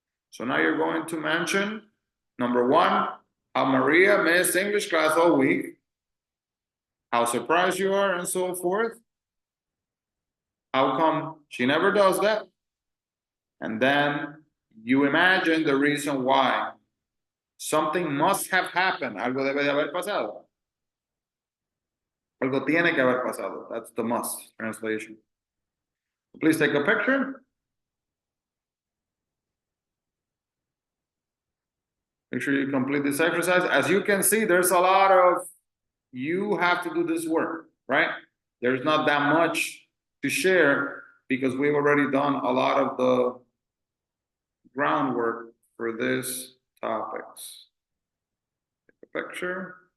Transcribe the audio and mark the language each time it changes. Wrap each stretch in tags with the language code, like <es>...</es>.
<en>So now you're going to mention, number one, how Maria missed English class all week. how surprised you are, and so forth. How come she never does that? And then you imagine the reason why. Something must have happened.</en> <es>Algo debe de haber pasado. Algo tiene que haber pasado.</es> <en>That's the must translation. Please take a picture. Make sure you complete this exercise. As you can see, there's a lot of, you have to do this work, right? There's not that much to share because we've already done a lot of the groundwork for this topics. Take a picture.</en>